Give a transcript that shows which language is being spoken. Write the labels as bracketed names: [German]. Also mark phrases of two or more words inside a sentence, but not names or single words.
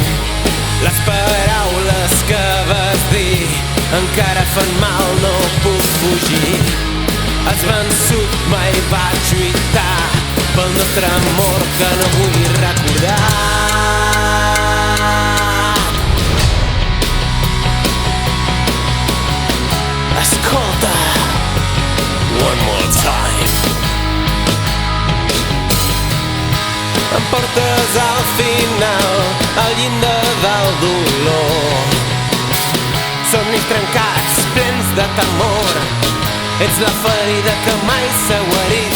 [Catalan] Les paraules que vas dir encara fan mal, no puc fugir. Has vençut, mai vaig lluitar pel nostre amor que no vull recordar. Escolta, [English] one more time. [Catalan] Em portes al final, al llindar del dolor. Somnis trencats, plens de temor. Ets la ferida que mai s'ha guarit.